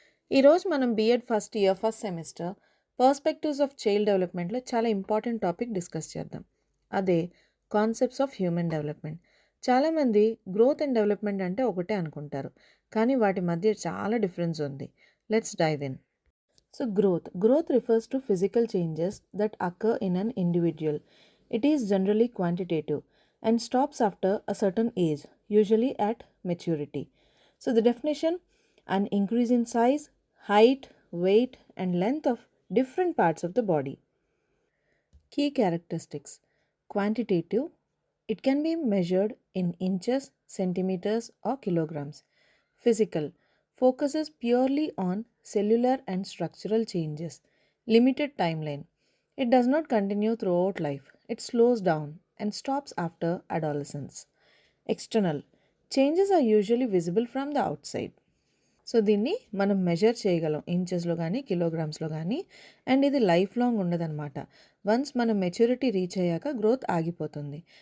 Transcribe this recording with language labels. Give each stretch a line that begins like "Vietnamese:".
Telugu: ఈరోజు మనం BEd first year first semester perspectives of child డెవలప్మెంట్లో చాలా ఇంపార్టెంట్ టాపిక్ డిస్కస్ చేద్దాం. అదే కాన్సెప్ట్స్ ఆఫ్ హ్యూమన్ డెవలప్మెంట్. చాలామంది గ్రోత్ అండ్ డెవలప్మెంట్ అంటే ఒకటే అనుకుంటారు, కానీ వాటి మధ్య చాలా డిఫరెన్స్ ఉంది.
English: Let's dive in. So, growth refers to physical changes that occur in an individual. It is generally quantitative and stops after a certain age, usually at maturity. So, the definition: an increase in size, height, weight, and length of different parts of the body. Key characteristics: quantitative, it can be measured in inches, centimeters, or kilograms. Physical, focuses purely on cellular and structural changes. Limited timeline, it does not continue throughout life, it slows down and stops after adolescence. External, changes are usually visible from the outside.
Telugu: So దీన్ని మనం measure చేయగలం ఇంచెస్లో కానీ కిలోగ్రామ్స్లో కానీ. And ఇది life long ఉండదన్నమాట. Once మనం maturity reach అయ్యాక growth ఆగిపోతుంది.